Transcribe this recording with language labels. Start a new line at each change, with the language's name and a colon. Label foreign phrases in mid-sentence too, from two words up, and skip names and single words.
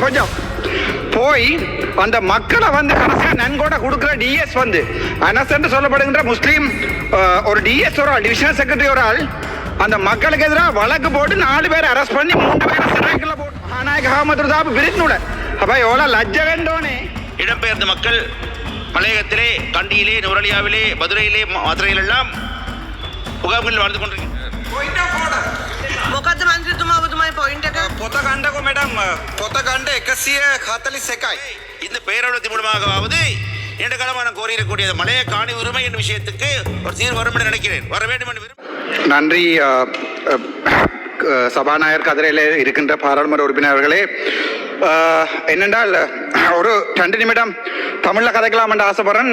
Tamil: கொஞ்சம் போய் அந்த மக்களை வந்து கடைசியாக நன்கொடை கொடுக்குற டிஎஸ் வந்து அனஸ் என்று சொல்லப்படுகின்ற முஸ்லீம் ஒரு டிஎஸ் ஒரு ஆள்,
English: divisional secretary
Tamil: ஒரு ஆள், அந்த மக்களுக்கு எதிராக வழக்கு போட்டு 4 பேர் அரெஸ்ட் பண்ணி 3 பேரை சிறைக்குள்ள போட்டு மகாநாயக அகமது தாபு பிரித்துட. அப்ப எவ்வளவு லஜ்ஜ வேண்டோனே. இடம்பெயர்ந்த மக்கள் மலையகத்திலே, கண்டியிலே, நுரலியாவிலே, மதுரையிலே, மதுரையில் எல்லாம் முகாம்களில் வாழ்ந்து கொண்டிருக்கிறார்.
Sinhala: මොකද්ද මන්ත්‍රීතුමා ඔබතුමාගේ පොයින්ට් එක? පොත ගන්නකො මැඩම්, පොත ගන්න 141යි.
Tamil: இந்த பேரவலத்தின் மூலமாகவாவது நீண்ட காலமாக கோரியிருக்கக்கூடிய மலைய காணி உரிமை என்ற விஷயத்துக்கு ஒரு தீர்வு வரும் என்று நினைக்கிறேன். வர வேண்டும் என்று நன்றி. சபாநாயகர் கதிரையில் இருக்கின்ற பாராளுமன்ற உறுப்பினர்களே, என்னென்றால் ஒரு 2 நிமிடம் தமிழில் கதைக்கலாம் என்று ஆசைப்படுறேன்.